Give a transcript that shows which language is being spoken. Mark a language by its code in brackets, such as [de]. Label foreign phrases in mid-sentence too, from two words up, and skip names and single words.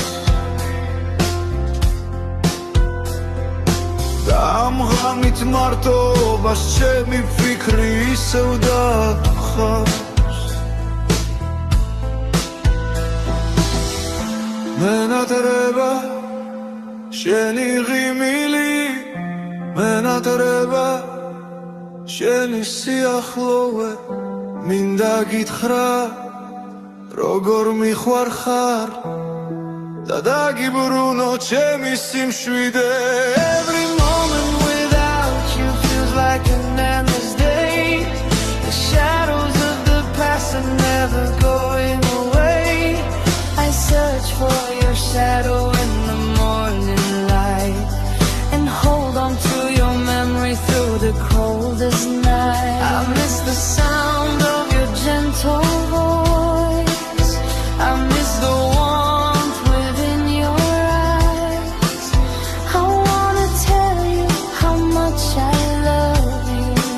[ka] ამ ღამით მარტობას ჩემი ფიქრი ისევ დახავს მენატრება შენი ღიმილი მენატრება შენი სიახლოვე მინდა გითხრა როგორ მიხვარხარ და დაგიბრუნო ჩემი სიმშვიდე [en] Every moment without you feels like an endless day The shadows of the past are never going away I search for your shadow in the morning light And hold on to your memory through the coldest night I miss the sound of your gentle voice I miss the warmth within your eyes I wanna tell you how much I love you